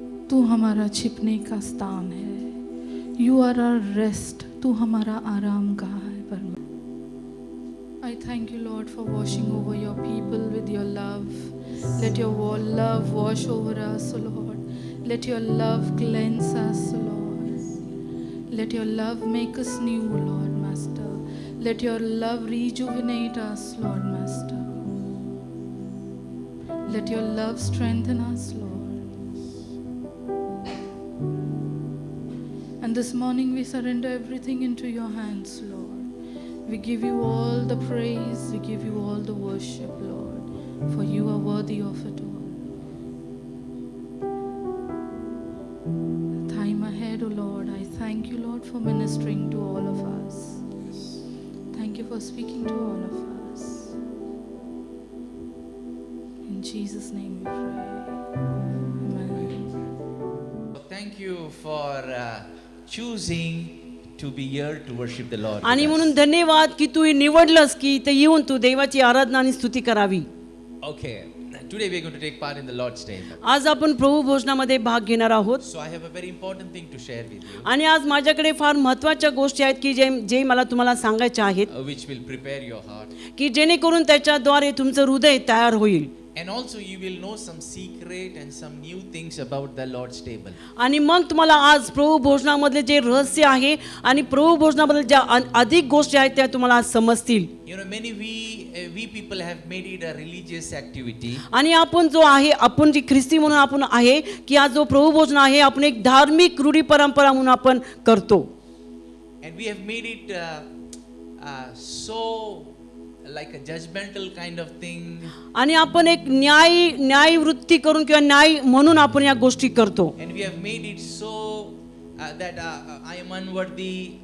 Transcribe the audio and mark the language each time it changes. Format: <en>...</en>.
<hi>तू हमारा छिपने का स्थान है।</hi> <en>You are our rest.</en> <hi>तू हमारा आराम गाह है परमेश्वर।</hi> <en>I thank you, Lord, for washing over your people with your love. Let your love wash over us, O Lord. Let your love cleanse us, O Lord. Let your love make us new, Lord, Master. Let your love rejuvenate us, Lord, Master. Let your love strengthen us, Lord. And this morning we surrender everything into your hands, Lord. We give you all the praise, we give you all the worship, Lord, for you are worthy of it all. Time ahead, O Lord, I thank you, Lord, for ministering to all of us. Thank you for speaking to all of us. In Jesus' name we pray. Amen. Thank you for choosing to be here to worship the Lord.</en> <mr>आणि</mr> <en>with us.</en> <mr>म्हणून धन्यवाद की तू निवडलंस की इथे येऊन तू देवाची आराधना आणि स्तुती करावी.</mr> <en>Okay, today we are going to take part in the Lord's table.</en> <mr>आज आपण प्रभू भोजनामध्ये भाग घेणार आहोत.</mr> <en>So I have a very important thing to share with you,</en> <mr>आणि आज माझ्याकडे फार महत्त्वाच्या गोष्टी आहेत की जे मला तुम्हाला सांगायच्या आहेत</mr> <en>which will prepare your heart.</en> <mr>की जेणेकरून त्याच्याद्वारे तुमचं हृदय तयार होईल.</mr> <en>And also you will know some secret and some new things about the Lord's table.</en> <mr>आणि मग तुम्हाला आज प्रभू भोजनामधले जे रहस्य आहे आणि प्रभू भोजनाबद्दल ज्या अधिक गोष्टी आहेत त्या तुम्हाला आज समजतील.</mr> <en>You know, many we people have made it a religious activity.</en> <mr>आणि आपण जो आहे आपण जी ख्रिस्ती म्हणून आपण आहे की आज जो प्रभू भोजन आहे आपण एक धार्मिक रूढी परंपरा म्हणून आपण करतो.</mr> <en>And we have made it so like a judgmental kind of thing.</en> <mr>आणि आपण एक न्याय वृत्ती करून किंवा न्याय म्हणून आपण या गोष्टी करतो.</mr> <en>And we have made it so that I am unworthy.</en>